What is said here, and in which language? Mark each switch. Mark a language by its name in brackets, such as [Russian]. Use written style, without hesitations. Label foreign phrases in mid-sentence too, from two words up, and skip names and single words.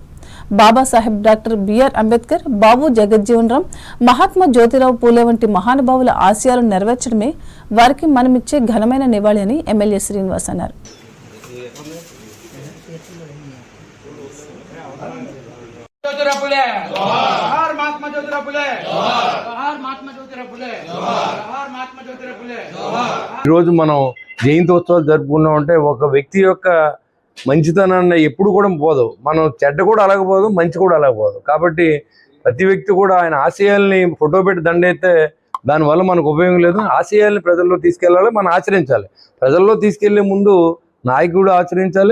[Telugu] బాబాసాహెబ్ డాక్టర్ బిఆర్ అంబేద్కర్, బాబు జగజ్జీవన్ రామ్, మహాత్మా జ్యోతిరావు పూలే వంటి మహానుభావుల ఆశయాలను నెరవేర్చడమే వారికి మనమిచ్చే ఘనమైన నివాళి అని ఎమ్మెల్యే శ్రీనివాస్ అన్నారు. [Marathi] ज्योतिराव फुले जोहार महात्मा ज्योतिराव फुले जोहार महात्मा ज्योतिराव फुले जोहार महात्मा ज्योतिराव फुले [Telugu] ఈరోజు మనం జయంతి ఉత్సవాలు జరుపుకున్నాం అంటే ఒక వ్యక్తి యొక్క మంచితనాన్ని ఎప్పుడు కూడా పోదు. మనం చెడ్డ కూడా అలాగే పోదు, మంచి కూడా అలాగే పోదు. కాబట్టి ప్రతి వ్యక్తి కూడా ఆయన ఆశయాల్ని ఫోటో పెట్టి దండైతే దానివల్ల మనకు ఉపయోగం లేదు. ఆశయాల్ని ప్రజల్లో తీసుకెళ్ళాలి, మనం ఆచరించాలి. ప్రజల్లో తీసుకెళ్లే ముందు నాయకుడు ఆచరించాలి.